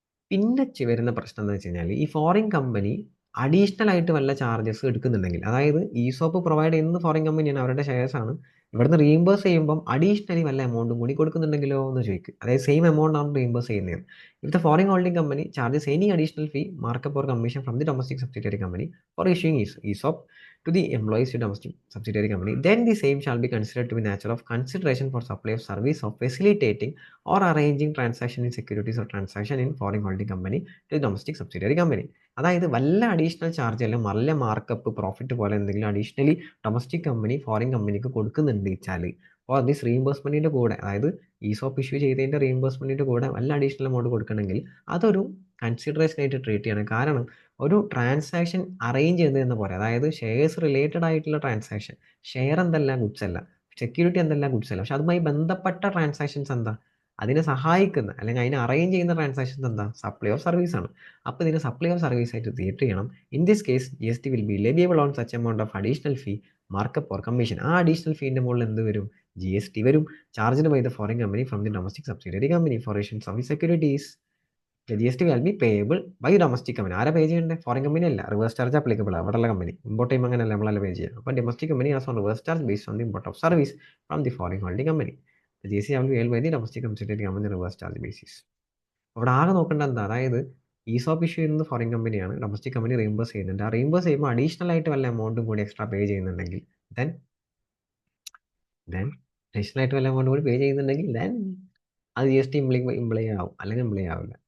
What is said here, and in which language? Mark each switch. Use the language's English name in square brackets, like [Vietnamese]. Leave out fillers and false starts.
[Malayalam] പിന്നെ വരുന്ന പ്രശ്നം എന്ന് വെച്ച് കഴിഞ്ഞാൽ, ഈ ഫോറിൻ കമ്പനി അഡീഷണൽ ആയിട്ട് വല്ല ചാർജസ് എടുക്കുന്നുണ്ടെങ്കിൽ, അതായത് സോപ്പ് പ്രൊവൈഡ് ചെയ്യുന്നത് ഫോറിൻ കമ്പനിയാണ്, അവരുടെ ഷെയർസ് ആണ്. ഇവിടുന്ന് റീഇംബേഴ്സ് ചെയ്യുമ്പം അഡീഷണലി വല്ല എമൗണ്ടും കൂടി കൊടുക്കുന്നുണ്ടെങ്കിലോ എന്ന് ചോദിക്കും. അതായത് സെയിം എമൗണ്ട് ആണ് റീഇംബേഴ്സ് ചെയ്യുന്നത്. [English] If the foreign holding company charges any additional fee, markup or commission from the domestic subsidiary company for issuing ESOP, to the employees to domestic subsidiary company, then the same shall be considered to be nature of consideration for supply of service of facilitating or arranging transaction in securities or transaction in foreign holding company to the domestic subsidiary company. [Malayalam] അതായത് വല്ല additional charge അല്ലെങ്കിൽ വല്ല markup profit പോലെ എന്തെങ്കിലും additionally domestic company foreign കമ്പനിക്ക് കൊടുക്കുന്നുണ്ട് വെച്ചാൽ അപ്പോൾ ദിസ് റീഇംബേഴ്സ്മെൻറ്റിൻ്റെ കൂടെ, അതായത് ഈസോപ്പ് ഇഷ്യൂ ചെയ്തതിൻ്റെ റീഇംബേഴ്സ്മെൻറ്റിൻ്റെ കൂടെ വല്ല അഡീഷണൽ എമൗണ്ട് കൊടുക്കണമെങ്കിൽ അതൊരു കൺസിഡറേഷൻ ആയിട്ട് ട്രീറ്റ് ചെയ്യണം. കാരണം ഒരു ട്രാൻസാക്ഷൻ അറേഞ്ച് ചെയ്യുന്നതെന്ന് പോലെ, അതായത് ഷെയർസ് റിലേറ്റഡ് ആയിട്ടുള്ള ട്രാൻസാക്ഷൻ, ഷെയർ എന്തല്ല ഗുഡ്സ് അല്ല, സെക്യൂരിറ്റി എന്തല്ല ഗുഡ്സ് അല്ല, പക്ഷെ അതുമായി ബന്ധപ്പെട്ട ട്രാൻസാക്ഷൻസ് എന്താ, അതിനെ സഹായിക്കുന്ന അല്ലെങ്കിൽ അതിനെ അറേഞ്ച് ചെയ്യുന്ന ട്രാൻസാക്ഷൻസ് എന്താ, സപ്ലൈ ഓഫ് സർവീസ് ആണ്. അപ്പോൾ ഇതിനെ സപ്ലൈ ഓഫ് സർവീസ് ആയിട്ട് ട്രീറ്റ് ചെയ്യണം. [English] In this case GST will be leviable on such amount of additional fee, markup or commission. [Malayalam] ആ അഡീഷണൽ ഫീൻ്റെ മുകളിൽ എന്ത് വരും, GST വരും. [English] Charged by the foreign company from the domestic subsidiary company for issues of securities. GST will be payable by domestic company. [Malayalam] ആരാ പേ ചെയ്യേണ്ടത്, foreign company അല്ല. Reverse charge applicable അവിടെയുള്ള company. Import ചെയ്യുമ്പോൾ അങ്ങനെയല്ല, നമ്മളല്ല പേ ചെയ്യുക. അപ്പോൾ [English] Domestic company as on reverse charge based on the import of service from the foreign holding company. GST will be paid by the domestic subsidiary company reverse charge basis. [Malayalam] അവിടെ ആകെ നോക്കേണ്ട എന്താ, അതായത് ഈസോപ്പ് ഇഷ്യൂ ചെയ്യുന്നത് foreign കമ്പനിയാണ്, domestic company reimburse ചെയ്യുന്നുണ്ട്. ആ reimburse ചെയ്യുമ്പോൾ അഡീഷണൽ ആയിട്ട് വല്ല എമൗണ്ടും കൂടി എക്സ്ട്രാ പേ ചെയ്യുന്നുണ്ടെങ്കിൽ ദെൻ അഡീഷണൽ ആയിട്ട് വല്ല എമൗണ്ട് കൂടി പേ ചെയ്യുന്നുണ്ടെങ്കിൽ ദെൻ അത് GST ഇംപ്ലൈ ആവും, അല്ലെങ്കിൽ ഇംപ്ലൈ ആവില്ല.